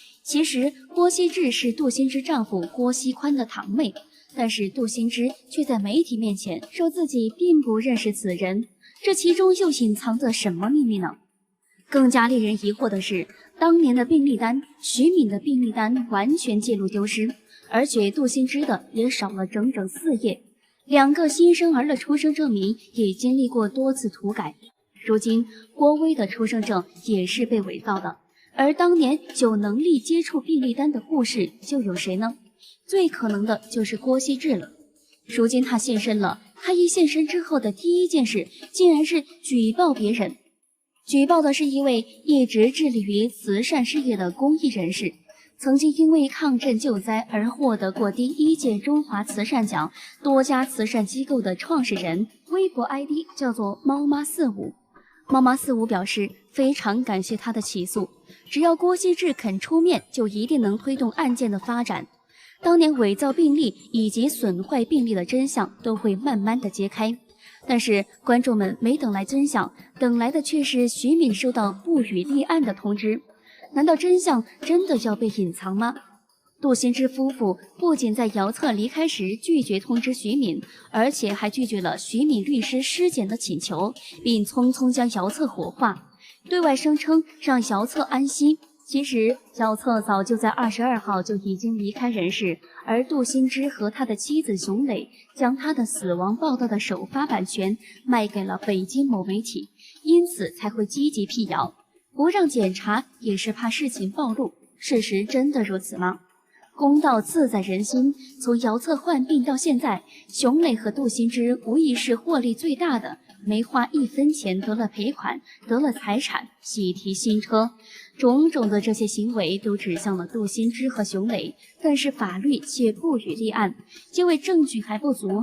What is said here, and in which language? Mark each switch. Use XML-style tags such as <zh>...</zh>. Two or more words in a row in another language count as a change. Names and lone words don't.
<zh>其實郭希志是杜新之丈夫郭希寬的堂妹，但是杜新之卻在媒體面前說自己並不認識此人，這其中又隱藏着什麼秘密呢？更加令人疑惑的是，當年的病歷單，徐敏的病歷單完全记錄丟失，而且杜新之的也少了整整4頁，2個新生兒的出生證明也經歷過多次涂改。如今郭威的出生證也是被偽造的，而當年有能力接觸病歷單的护士又有誰呢？最可能的就是郭希志了。如今他现身了，他一现身之後的第一件事竟然是舉報別人。舉報的是一位一直致力於慈善事業的公益人士，曾經因為抗震救災而獲得過第1屆中華慈善獎多家慈善機構的創始人，微博 ID 叫做猫媽45。猫媽45表示非常感謝他的起訴，只要郭希志肯出面，就一定能推动案件的发展。当年伪造病歷以及损壞病歷的真相都會慢慢的揭開。但是觀眾們沒等來真相，等來的卻是徐敏收到不予立案的通知。難道真相真的要被隱藏嗎？杜新之夫婦不僅在姚策離開時拒絕通知徐敏，而且還拒絕了徐敏律師屍檢的請求，並匆匆將姚策火化，對外聲稱讓姚策安息。其實姚策早就在22號就已經離開人世，而杜新之和他的妻子熊磊將他的死亡報道的首發版权賣給了北京某媒体，因此才会積極闢謠，不讓檢查也是怕事情暴露。事實真的如此嗎？公道自在人心，從姚策患病到現在，熊磊和杜新之无疑是獲利最大的，沒花1分錢得了賠款，得了財產，喜提新車，種種的這些行為都指向了杜新之和熊磊，但是法律卻不予立案，因為證據還不足。</zh>